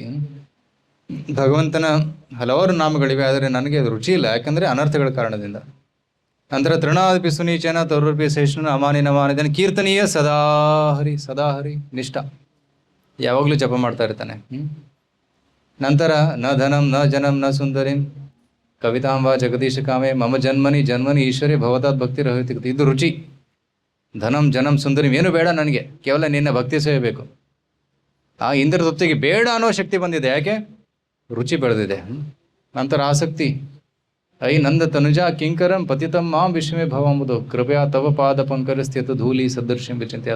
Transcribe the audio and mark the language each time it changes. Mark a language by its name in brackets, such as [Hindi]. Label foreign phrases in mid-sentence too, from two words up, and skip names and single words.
[Kannada] ಭಗವಂತನ ಹಲವಾರು ನಾಮಗಳಿವೆ, ಆದರೆ ನನಗೆ ಅದು ರುಚಿ ಇಲ್ಲ, ಯಾಕಂದರೆ ಅನರ್ಥಗಳ ಕಾರಣದಿಂದ. [Sanskrit] ನಂತರ ತೃಣಾದಪಿ ಸುನೀಚನ ತರುಪಿ ಸಹಿಷ್ಣು ಅಮಾನಿನ ಕೀರ್ತನೀಯ ಸದಾಹರಿ ನಿಷ್ಠ, [Kannada] ಯಾವಾಗಲೂ ಜಪ ಮಾಡ್ತಾ ಇರ್ತಾನೆ. [Sanskrit] ನಂತರ ನ ಧನಂ ನ ಜನಂ ನ ಸುಂದರಿಂ ಕವಿತಾಂಬ ಜಗದೀಶ ಕಾಮೆ ಮಮ ಜನ್ಮನಿ ಈಶ್ವರೇ ಭವತಾತ್ ಭಕ್ತಿ ರಹಿತ. [Kannada] ಇದು ರುಚಿ. [Sanskrit] ಧನಂ ಜನಂ ಸುಂದರಿಂ [Kannada] ಏನು ಬೇಡ ನನಗೆ, ಕೇವಲ ನಿನ್ನ ಭಕ್ತಿ ಸೇವೆ ಬೇಕು. ಆ ಇಂದ್ರ ತೃಪ್ತಿಗೆ ಬೇಡ ಅನ್ನೋ ಶಕ್ತಿ ಬಂದಿದೆ, ಯಾಕೆ? ರುಚಿ ಬೆಳೆದಿದೆ. ನಂತರ ಆಸಕ್ತಿ, [Sanskrit] ಐ ನಂದ ತನುಜಾ ಕಿಂಕರಂ ಪತಿತಂ ಮಾಂ ವಿಶ್ವಮೇ ಭವಂಬುದು ಕೃಪೆಯ ತವ ಪಾದ ಪಂಕರ ಸ್ಥಿತ ಧೂಳಿ ಸದೃಶ್ಯಂ ವಿಚಿಂತ್ಯ.